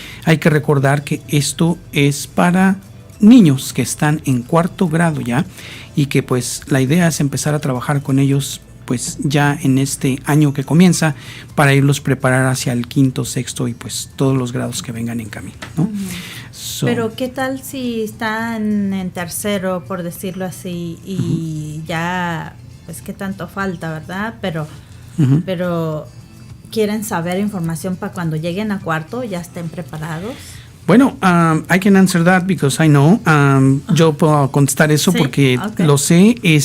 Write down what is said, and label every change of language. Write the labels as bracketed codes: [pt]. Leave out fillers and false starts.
[es] Hay que recordar que esto es para niños que están en cuarto grado ya, y que pues la idea es empezar a trabajar con ellos pues ya en este año que comienza, para irlos preparar hacia el quinto, sexto y pues todos los grados que vengan en camino, ¿no? Pero ¿qué tal si están en tercero, por decirlo así, y ya pues qué tanto falta, ¿verdad? Pero quieren saber información para cuando lleguen a cuarto ya estén preparados. [en] Bueno, I can answer that because I know. [es] Yo puedo contestar eso, ¿sí? Porque lo sé.